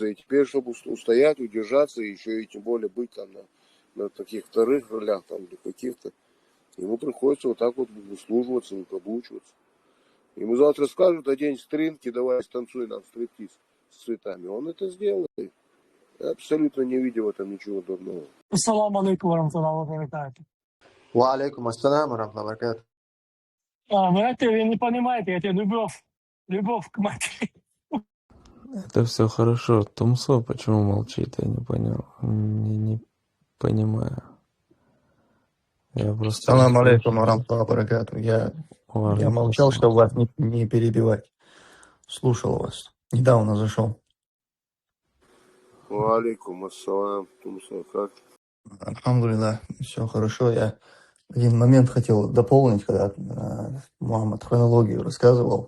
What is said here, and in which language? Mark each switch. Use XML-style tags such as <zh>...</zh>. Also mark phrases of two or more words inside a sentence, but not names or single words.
<ru>И теперь, чтобы устоять, удержаться, и еще и тем более быть там на таких вторых ролях, там, или каких-то, ему приходится вот так вот выслуживаться, выкаблучиваться. Ему завтра скажут: одень стринги, давай станцуй нам стриптиз с цветами. Он это сделает, абсолютно не видя в этом ничего дурного.</ru> <ar>السلام عليكم ورحمة الله وبركاته. وعليكم السلام وبركاته.</ar> <ru>Брат, вы не понимаете, это любовь к матери. Это все хорошо. Тумсо почему молчит, я не понял. Не понимаю. Я просто не</ru> <ar>سلام عليكم</ar> <ru>слышу.</ru> <ar>ورحمة الله وبركاته.</ar> <ru>Я</ru> <ar>Валейкум</ar> <ru>молчал,</ru> <ar>ассалам.</ar> <ru>чтобы вас не перебивать. Слушал вас. Недавно зашел.</ru> <ar>وعليكم السلام, Тумсо, как?</ar> <ru>Альхамдулилlah, все хорошо. Я один момент хотел дополнить, когда Мухаммад хронологию рассказывал.</ru>